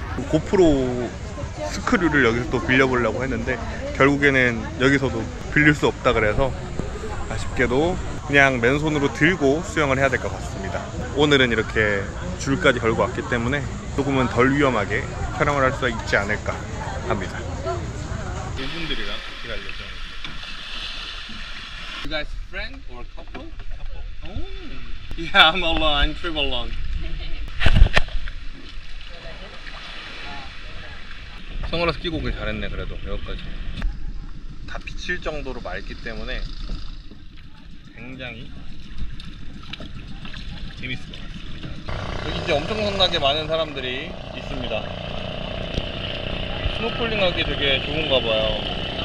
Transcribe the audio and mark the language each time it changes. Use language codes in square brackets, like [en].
[ko] 고프로 스크류를 여기서 또 빌려보려고 했는데 결국에는 여기서도 빌릴 수 없다 그래서 아쉽게도 그냥 맨손으로 들고 수영을 해야 될 것 같습니다. 오늘은 이렇게 줄까지 걸고 왔기 때문에 조금은 덜 위험하게 촬영을 할 수 있지 않을까 합니다. 이분들이랑 같이 갈 예정입니다. [en] You guys friend or couple? Couple. Oh. Yeah, I'm alone. I'm trip alone. [ko] 선글라스 끼고 오길 잘했네. 그래도 여기까지 다 비칠 정도로 맑기 때문에 굉장히 재밌을 것 같습니다. 여기 이제 엄청나게 많은 사람들이 있습니다. 스노클링 하기 되게 좋은가 봐요.